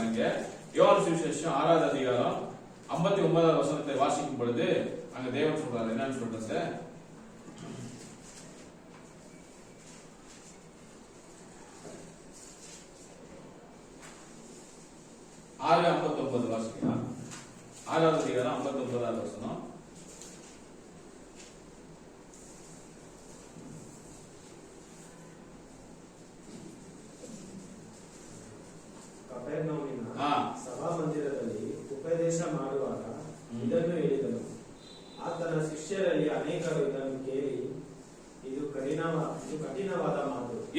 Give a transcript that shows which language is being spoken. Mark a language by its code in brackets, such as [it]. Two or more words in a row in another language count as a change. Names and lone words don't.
[ta] இங்க யோவான் சுவிசேஷம் 6வது அதிகாரம் 59வது வசனத்தை வாசிக்கும் பொழுது அங்க தேவன் சொல்றாரு, என்னன்னு சொல்றது, ஆறு 59 வாசிக்கலாம். 6வது அதிகாரம் 59வது வசனம். [kn] ಸಭಾ ಮಂದಿರದಲ್ಲಿ ಉಪದೇಶ ಮಾಡುವಾಗ ಇದನ್ನು ಹೇಳಿದನು. ಆತನ ಶಿಷ್ಯರಲ್ಲಿ ಅನೇಕರು ಇದನ್ನು ಕೇಳಿ, ಇದು ಕಠಿಣವಾದ ಮಾತು,